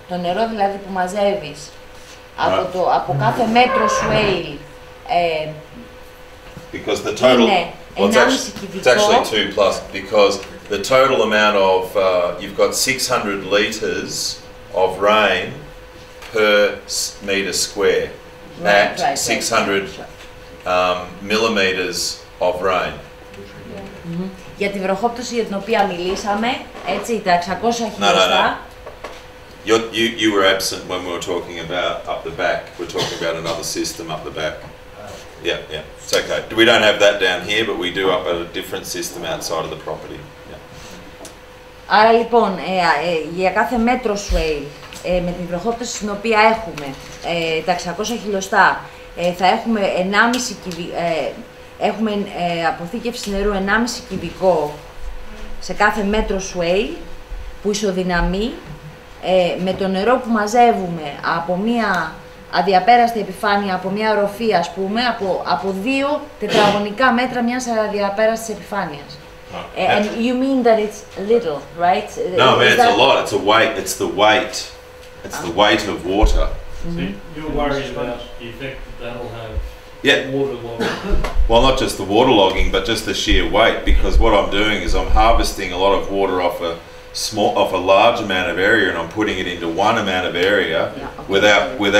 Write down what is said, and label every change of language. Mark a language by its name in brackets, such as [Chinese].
[Greek] Το νερό δηλαδή που μαζεύεις από κάθε μέτρο swale [English] because the total, it's actually 2 plus, because the total amount of, you've got 600 litres of rain per metre square at 600 millimetres of rain. [Greek] Για τη βροχόπτωση για την οποία μιλήσαμε, έτσι, τα 600 χιλιοστά. [English] You were absent when we were talking about up the back. We're talking about another system up the back. Yeah, it's okay. We don't have that down here, but we do up at a different system outside of the property. [Greek] Άρα λοιπόν, για κάθε μέτρο swale, με την βροχόπτωση στην οποία έχουμε τα 600 χιλιοστά, θα έχουμε 1,5 έχουμε αποθήκευση νερού 1,5 κυβικό σε κάθε μέτρο swale, που ισοδυναμεί με το νερό που μαζεύουμε από μία αδιαπέραστη επιφάνεια από μια οροφή, ας πούμε, από 2 τετραγωνικά μέτρα μιας αδιαπέραστης επιφάνειας. [English] And you mean that it's little, right? No, I mean it's a lot. It's a weight. It's the weight. It's the weight of water. So you're worried about the effect that will have. Yeah. Water logging. Well, not just the waterlogging, but just the sheer weight. Because what I'm doing is I'm harvesting a lot of water off a large amount of area, and I'm putting it into one amount of area without.